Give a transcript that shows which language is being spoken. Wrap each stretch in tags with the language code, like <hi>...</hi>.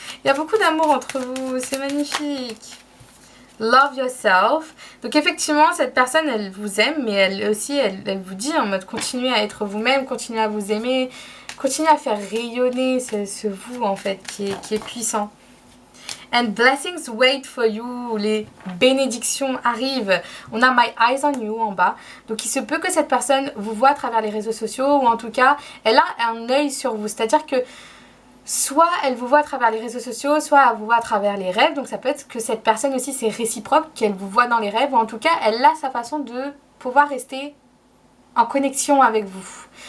<fr>Il y a beaucoup d'amour entre vous, c'est magnifique.</fr> <en>Love yourself.</en> <fr>Donc effectivement cette personne elle vous aime mais elle aussi elle vous dit en mode continuez à être vous-même, continuez à vous aimer, continuez à faire rayonner ce vous en fait qui est puissant.</fr> <en>And blessings wait for you.</en> <fr>Les bénédictions arrivent. On a</fr> <en>my eyes on you</en> <fr>en bas. Donc il se peut que cette personne vous voit à travers les réseaux sociaux ou en tout cas elle a un œil sur vous. C'est-à-dire que soit elle vous voit à travers les réseaux sociaux, soit elle vous voit à travers les rêves. Donc ça peut être que cette personne aussi c'est réciproque, qu'elle vous voit dans les rêves. Ou en tout cas, elle a sa façon de pouvoir rester en connexion avec vous.</fr>